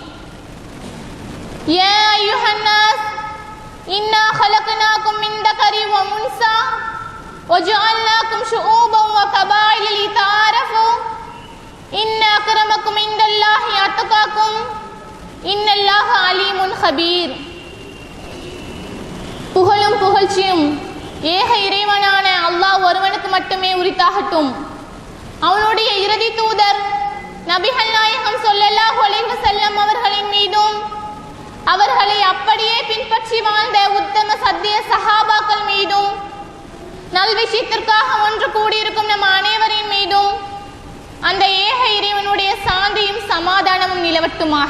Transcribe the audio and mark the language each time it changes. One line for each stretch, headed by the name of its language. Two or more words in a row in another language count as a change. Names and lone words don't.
Arabic: يا أيها الناس إنا خلقناكم من ذكر وأنثى وجعلناكم شعوبا وقبائل لتعارفوا إن أكرمكم عند الله أتقاكم إن الله عليم خبير.
Tamil: புகழும் புகழ்ச்சியும் ஏக இறைவனான அல்லாஹ் ஒருவனுக்கு மட்டுமே உரித்தாகட்டும். அவனுடைய இறுதி தூதர் நபிகள் நாயகம்
Arabic: صلى الله عليه وسلم
Tamil: அவர்களின் மீதும் அவர்களை அப்படியே பின்பற்றி வாழ்ந்த உத்தம சத்திய சஹாபாக்கள் மீதும் நல்விஷயத்திற்காக ஒன்று கூடியிருக்கும் நம் அனைவரின் மீதும் அந்த ஏக இறைவனுடைய சாந்தியும் சமாதானமும் நிலவட்டுமாக.